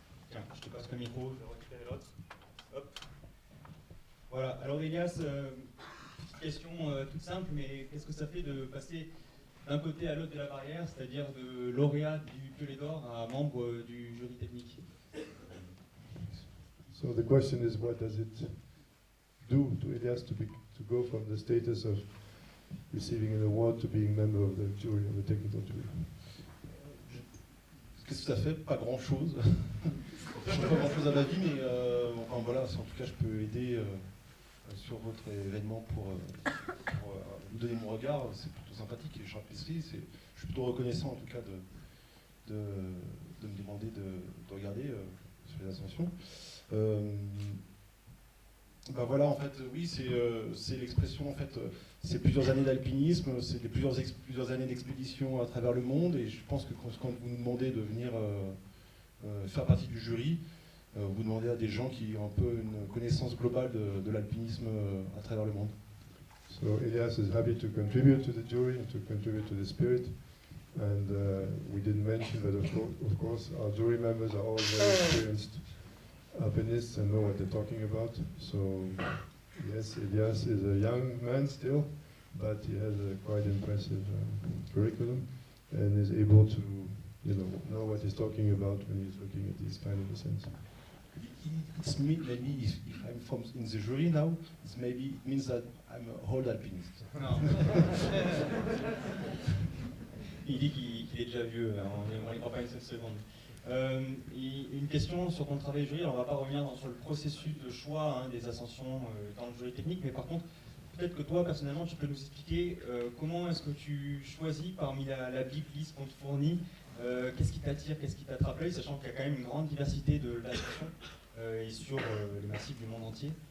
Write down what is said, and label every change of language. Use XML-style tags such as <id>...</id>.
<fr>Tiens, je te passe le micro, je vais récupérer l'autre. Hop. Voilà, alors Elias, petite question toute simple, mais qu'est-ce que ça fait de passer d'un côté à l'autre de la barrière, c'est-à-dire de lauréat du Piolet d'Or à membre du jury technique?</fr> <en>So the question is, what does it do to Elias to go from the status of receiving an award to being member of the jury, of the technical jury?</en> <fr>Qu'est-ce que ça fait? Pas grand-chose. Je ne fais pas grand-chose à ma vie, mais enfin, voilà, en tout cas, je peux aider sur votre événement pour vous donner mon regard. C'est plutôt sympathique et j'apprécie. Je suis plutôt reconnaissant, en tout cas, de me demander de regarder sur les ascensions. Ben voilà, en fait, oui, c'est l'expression, en fait, c'est plusieurs années d'alpinisme, c'est plusieurs années d'expédition à travers le monde, et je pense que quand vous nous demandez de venir faire partie du jury, vous demandez à des gens qui ont un peu une connaissance globale de l'alpinisme à travers le monde.</fr> <en>So Elias is happy to contribute to the jury and to contribute to the spirit, and we didn't mention that of course our jury members are all very experienced alpinists and know what they're talking about. So yes, Elias is a young man still, but he has a quite impressive curriculum and is able to, know what he's talking about when he's looking at these kind of ascents. It's maybe if I'm in the jury now, it means that I'm a old alpinist.</en> <fr>Non. Il dit qu'il est déjà vieux, on n'y croit pas une seule seconde. Une question sur ton travail jury, alors on ne va pas revenir sur le processus de choix des ascensions dans le jury technique, mais par contre, peut-être que toi, personnellement, tu peux nous expliquer comment est-ce que tu choisis parmi la big list qu'on te fournit, qu'est-ce qui t'attire, qu'est-ce qui t'attrape l'œil, sachant qu'il y a quand même une grande diversité d'ascensions et sur les massifs du monde entier.</fr>